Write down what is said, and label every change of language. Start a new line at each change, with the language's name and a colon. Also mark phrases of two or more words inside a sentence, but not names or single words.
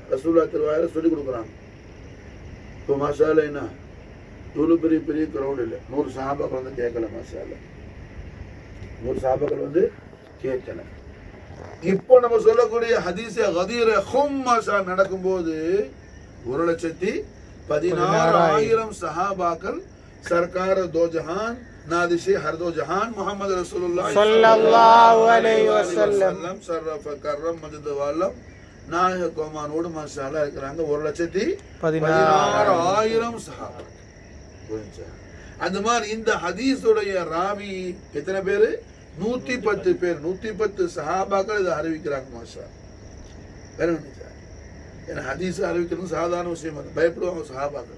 Tamil: ரசூலுல்லாஹ் திருவாயால சொல்லிக் கொடுக்குறாங்க. இப்போ
Arabic: ما شاء الله
Tamil: என்ன இவ்வளவு பெரிய பெரிய கிரௌண்ட் இல்லை, 100 சஹாபாக்கள் வந்து கேட்கல
Arabic: ما شاء الله,
Tamil: 100 சஹாபாக்கள் வந்து கேட்கல. இப்போ நம்ம சொல்லக்கூடிய ஹதீஸே கதீர ஹும் மாஷா நடக்கும்போது 1,16,000 சஹாபாக்கள்
Urdu: سرکار دو جہان نادیشِ ہر دو جہان محمد رسول اللہ صلی اللہ علیہ وسلم شرف کرم مدد والم
Tamil: நாயக கோமானோடு
Arabic: ما شاء الله
Tamil: இருக்கிறாங்க. 1,16,000 சஹாபா. அந்த மாதிரி இந்த ஹதீஸுடைய ராவி எத்தனை பேரு? 110 பேர். 110 சஹாபாக்கள் இதை அறிவிக்கிறாங்க மாஷா. வேற ஏன்னா ஹதீஸ் அறிவிக்கிறது சாதாரண விஷயம் இல்லை, பயப்படுவாங்க சஹாபாக்கள்.